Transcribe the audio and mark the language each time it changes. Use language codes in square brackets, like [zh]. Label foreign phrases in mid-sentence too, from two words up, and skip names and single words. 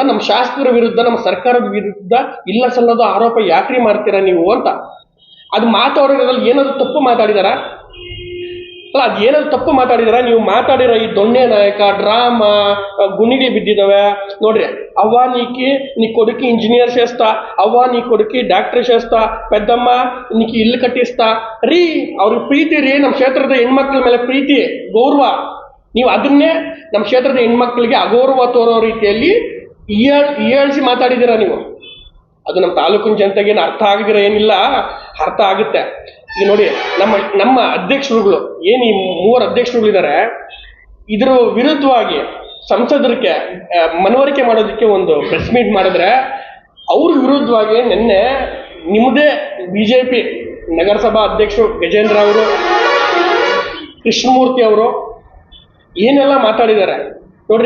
[kn] ನಮ್ಮ ಶಾಸಕರ ವಿರುದ್ಧ, ನಮ್ಮ ಸರ್ಕಾರದ ವಿರುದ್ಧ ಇಲ್ಲ ಸಲ್ಲದ ಆರೋಪ ಯಾಕ್ರಿ ಮಾಡ್ತೀರಾ ನೀವು ಅಂತ. ಅದು ಮಾತಾಡೋದ್ರಲ್ಲಿ ಏನಾದ್ರು ತಪ್ಪು ಮಾತಾಡಿದಾರ? ಅಲ್ಲ, ಅದು ಏನಾದ್ರು ತಪ್ಪು ಮಾತಾಡಿದಾರ? ನೀವು ಮಾತಾಡಿರೋ ಈ ದೊಣ್ಣೆ ನಾಯಕ ಡ್ರಾಮಾ ಗುಣಿಗೆ ಬಿದ್ದಿದ್ದಾವೆ ನೋಡ್ರಿ. [te] ಅವ್ವ నీ కొడుకు ఇంజనీర్ చేస్తా, ಅವ್ವ నీ కొడుకు ಡಾಕ್ಟರ್ చేస్తా, పెద్దమ్మ నీకు ఇల్లు కట్టిస్తా ರೀ. [kn] ಅವ್ರಿಗೆ ಪ್ರೀತಿ ರೀ, ನಮ್ಮ ಕ್ಷೇತ್ರದ ಹೆಣ್ಮಕ್ಳ ಮೇಲೆ ಪ್ರೀತಿ, ಗೌರವ. ನೀವು ಅದನ್ನೇ ನಮ್ಮ ಕ್ಷೇತ್ರದ ಹೆಣ್ಮಕ್ಳಿಗೆ ಅಗೌರವ ತೋರೋ ರೀತಿಯಲ್ಲಿ ಹೀಯಾಳಿಸಿ ಮಾತಾಡಿದ್ದೀರಾ ನೀವು. ಅದು ನಮ್ಮ ತಾಲೂಕಿನ ಜನತೆಗೇನು ಅರ್ಥ ಆಗಿದ್ರೆ ಏನಿಲ್ಲ, ಅರ್ಥ ಆಗುತ್ತೆ. ಈಗ ನೋಡಿ, ನಮ್ಮ ಅಧ್ಯಕ್ಷರುಗಳು ಏನು ಈ 3 ಅಧ್ಯಕ್ಷರುಗಳಿದ್ದಾರೆ, ಇದ್ರ ವಿರುದ್ಧವಾಗಿ ಸಂಸದರಿಗೆ ಮನವರಿಕೆ ಮಾಡೋದಕ್ಕೆ ಒಂದು [en] press meet [kn] ಮಾಡಿದ್ರೆ, ಅವ್ರ ವಿರುದ್ಧವಾಗಿ ನಿನ್ನೆ ನಿಮ್ಮದೇ BJP ನಗರಸಭಾ ಅಧ್ಯಕ್ಷರು ಗಜೇಂದ್ರ ಅವರು, ಕೃಷ್ಣಮೂರ್ತಿ ಅವರು ಏನೆಲ್ಲ ಮಾತಾಡಿದ್ದಾರೆ ನೋಡ್ರಿ.